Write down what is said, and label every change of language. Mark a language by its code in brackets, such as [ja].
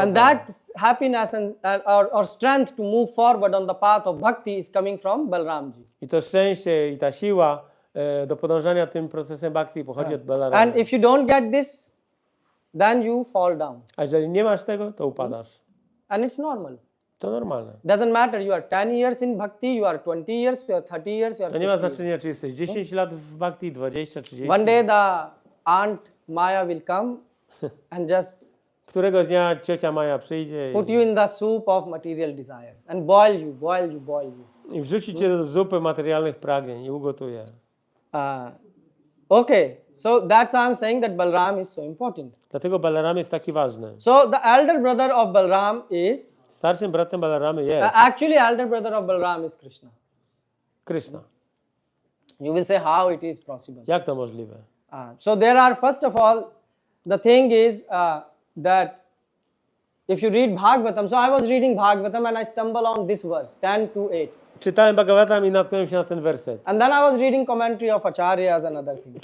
[en] And that happiness or strength to move forward on the path of bhakti is coming from Balramji. [pl] I to szczęście i ta siła do podążania tym procesem bhakti pochodzi od Balaramy. [en] And if you don't get this, then you fall down. [pl] A jeżeli nie masz tego, to upadasz. [en] And it's normal. [pl] To normalne. [en] Doesn't matter, you are 10 years in bhakti, you are 20 years, you are 30 years, you are [pl] To nie ma [en] 50 years. [pl] znaczenia, czy jesteś 10 lat w bhakti, 20, 30. [en] One day the aunt Maya will come and just [pl] Któregoś dnia ciocia Maja przyjdzie [en] put you in the soup of material desires and boil you, boil you, boil you. [pl] i wrzuci cię do zupy materialnych pragnień i ugotuje. [en] Okay, so that's why I'm saying that Balram is so important. [pl] Dlatego Balaram jest taki ważny. [en] So the elder brother of Balram is, [pl] Starszym bratem Balaramy jest [en] actually elder brother of Balram is Krishna. [pl] Krishna. [en] You will say how it is possible. [pl] Jak to możliwe? [en] So there are, first of all, the thing is that if you read Bhagavatam, so I was reading Bhagavatam and I stumble on this verse, 10 to 8. [pl] Czytałem Bhagavatam i natknąłem się na ten werset. [en] And then I was reading commentary of acharyas and other things.